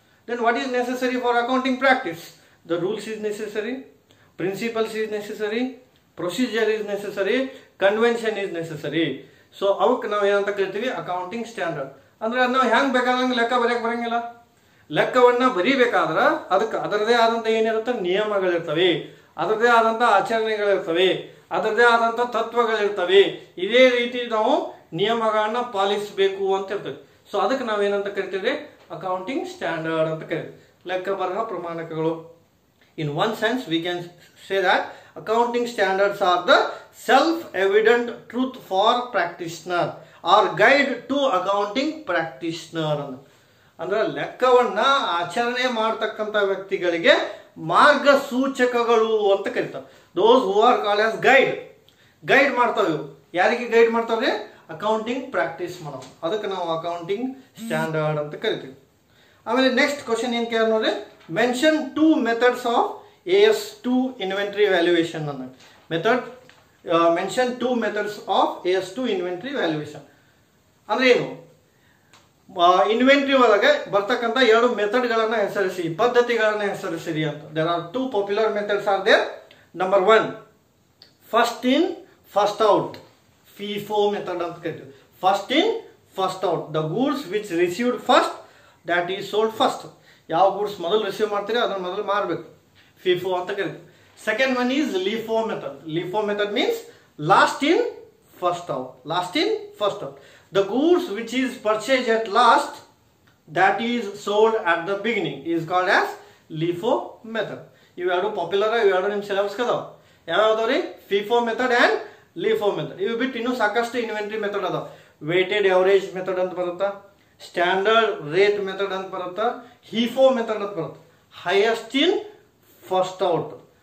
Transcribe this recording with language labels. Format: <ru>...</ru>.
<en>Then what is necessary for accounting practice? The rules is necessary, principles is necessary, procedure is necessary, convention is necessary.</en> <kn>So ಅವಕ್ಕೆ ನಾವು ಏನಂತ ಕರಿತೀವಿ? Accounting standard. ಅಂದ್ರೆ ನಾವು ಹೆಂಗ್ ಬೇಕಾದಂಗೆ ಲೆಕ್ಕ ಬರೆಯಕ್ಕೆ ಬರಂಗಿಲ್ಲ. ಲೆಕ್ಕವನ್ನ ಬರೀಬೇಕಾದ್ರೆ ಅದಕ್ಕೆ ಅದರದೇ ಆದಂತ ಏನಿರುತ್ತೆ? ನಿಯಮಗಳಿರ್ತವೆ, ಅದರದೇ ಆದಂತ ಆಚರಣೆಗಳಿರ್ತವೆ, ಅದರದೇ ಆದಂತ ತತ್ವಗಳಿರ್ತವೆ. ಇದೇ ರೀತಿ ನಾವು ನಿಯಮಗಳನ್ನ ಪಾಲಿಸಬೇಕು ಅಂತ ಇರ್ತದೆ. ಸೊ ಅದಕ್ಕೆ ನಾವೇನಂತ ಕರಿತೀವಿ? ಅಕೌಂಟಿಂಗ್ ಸ್ಟ್ಯಾಂಡರ್ಡ್ ಅಂತ ಕರಿತೀವಿ. ಲೆಕ್ಕ ಬರಹ ಪ್ರಮಾಣಕಗಳು.</kn> <en>In one sense, we can say that accounting standards are the self-evident truth for practitioner or guide to accounting practitioner.</en> <kn>ಅಂದ್ರೆ ಲೆಕ್ಕವನ್ನ ಆಚರಣೆ ಮಾಡತಕ್ಕಂತ ವ್ಯಕ್ತಿಗಳಿಗೆ ಮಾರ್ಗಸೂಚಕಗಳು ಅಂತ ಕರೀತಾರೆ.</kn> <en>Those who are called as guide.</en> <kn>Guide ಮಾಡ್ತಾವೆ. ಯಾರಿಗೆ ಗೈಡ್ ಮಾಡ್ತಾವ್ರಿ? ಅಕೌಂಟಿಂಗ್ ಪ್ರಾಕ್ಟೀಸ್ ಮಾಡೋದು. ಅದಕ್ಕೆ ನಾವು ಅಕೌಂಟಿಂಗ್ ಸ್ಟ್ಯಾಂಡರ್ಡ್ ಅಂತ ಕರಿತೀವಿ. ಆಮೇಲೆ ನೆಕ್ಸ್ಟ್ ಕ್ವಶನ್ ಏನ್ ಕೇಳ ನೋಡ್ರಿ,</kn> <en>mention 2 methods of AS2 inventory valuation</en> <kn>ಅನ್ನ. Method mention 2 methods of AS2 inventory valuation ಅಂದ್ರೆ ಏನು? ಇನ್ವೆಂಟರಿ ಒಳಗೆ ಬರ್ತಕ್ಕಂಥ 2 ಮೆಥಡ್ಗಳನ್ನ ಹೆಸರಿಸಿ, ಪದ್ಧತಿಗಳನ್ನ ಹೆಸರಿಸಿರಿ ಅಂತ.</kn> <en>There are 2 popular methods are there. Number 1, first in first out, FIFO method</en> <kn>ಅಂತ ಕರಿತೀವಿ.</kn> <en>First in first out, the goods which received first that is sold first.</en> <kn>ಯಾವ ಗೂಡ್ಸ್ ಮೊದಲು ರಿಸೀವ್ ಮಾಡ್ತೀರಿ ಅದನ್ನ ಮೊದಲು ಮಾರಬೇಕು, FIFO ಅಂತ ಕರೀತೀವಿ.</kn> <en>Second one is LIFO method. LIFO method means last in first out. Last in first out, the goods which is purchased at last that is sold at the beginning is called as LIFO method.</en> <kn>ಇವೆರಡು popular, ಇವೆರಡು ನಿಮ್ಮ syllabus ಕದಾವ. ಯಾವ್ಯಾವ್ದವ್ರಿ? FIFO method and LIFO method. ಇವು ಬಿಟ್ಟು ಇನ್ನೂ ಸಾಕಷ್ಟು inventory method ಅದಾವ. Weighted average method ಅಂತ ಬರುತ್ತಾ, ಸ್ಟ್ಯಾಂಡರ್ಡ್ ರೇಟ್ ಮೆಥಡ್ ಅಂತ ಬರುತ್ತಾ, HIFO ಮೆಥಡ್ ಅಂತ ಬರುತ್ತೆ,</kn> <en>Highest in first out.</en>